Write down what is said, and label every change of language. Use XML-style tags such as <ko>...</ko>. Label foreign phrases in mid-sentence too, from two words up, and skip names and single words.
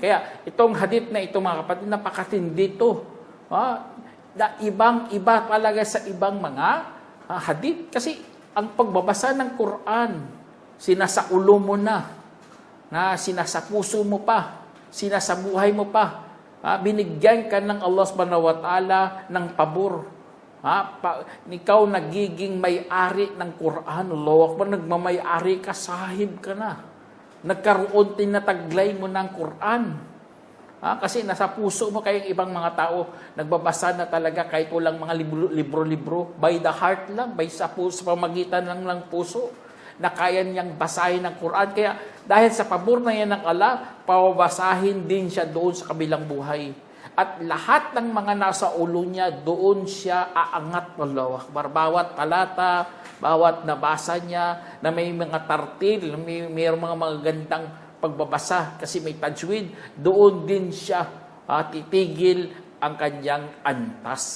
<tl>Kaya itong hadith na ito, mga kapatid, napakatindi ito. Ibang-iba talaga sa ibang mga hadith. Kasi ang pagbabasa ng Quran, sinasaulo mo na sinasapuso mo pa, sinasabuhay mo pa. Binigyan ka ng</tl> <ar>الله سبحانه وتعالى</ar> <tl>ng pabor. Ikaw nagiging may-ari ng Quran.</tl> <ar>الله أكبر,</ar> <tl>nagmamay-ari ka, sahib ka na. Nagkaroon din na taglay mo ng Quran. Kasi nasa puso mo, kayong ibang mga tao, nagbabasa na talaga kahit walang mga libro-libro,</tl> <en>by the heart</en> <tl>lang, sa pamagitan lang ng puso, na kaya niyang basahin ng Quran. Kaya dahil sa pabor na yan ng Allah, pababasahin din siya doon sa kabilang buhay. At lahat ng mga nasa ulo niya, doon siya aangat.</tl> <ar>الله أكبر.</ar> <tl>Bawat talata, bawat nabasa niya, na may mga tartil, may mga magagandang pagbabasa, kasi may tajwid, doon din siya titigil ang kanyang antas.</tl>